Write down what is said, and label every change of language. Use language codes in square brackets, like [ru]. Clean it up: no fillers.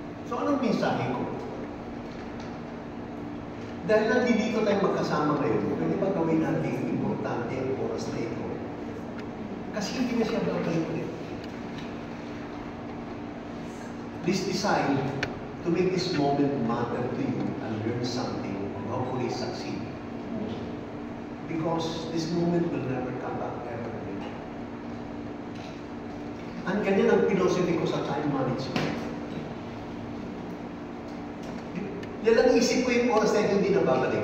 [tl] So anong mensahe ko? Dahil nandito tayo magkasama ngayon, pwede ba gawin natin importante ang oras na ito? Kasi hindi na siya babalik ulit. [en] Please decide to make this moment matter to you and learn something and hopefully succeed. Because this moment will never come back ever again. [tl] Ang ganyan ang philosophy ko sa time management. Yan ang isip ko yung oras na ito hindi na babalik.